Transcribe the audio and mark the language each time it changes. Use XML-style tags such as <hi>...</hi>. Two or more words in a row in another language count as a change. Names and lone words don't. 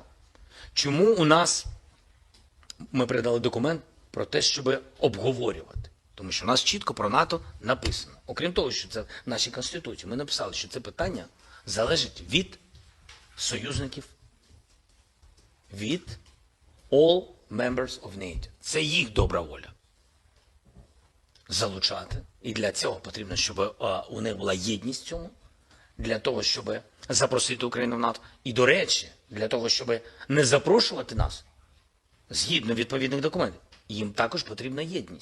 <uk>Чому у нас ми передали документ про те, щоб обговорювати? Тому що у нас чітко про НАТО написано. Окрім того, що це в нашій Конституції, ми написали, що це питання залежить від союзників, від</uk> <en>all members of NATO.</en> <uk>Це їх добра воля. Залучати. І для цього потрібно, щоб у них була єдність в цьому, для того, щоб запросити Україну в НАТО. І, до речі, для того, щоб не запрошувати нас, згідно відповідних документів, їм також потрібна єдність.</uk>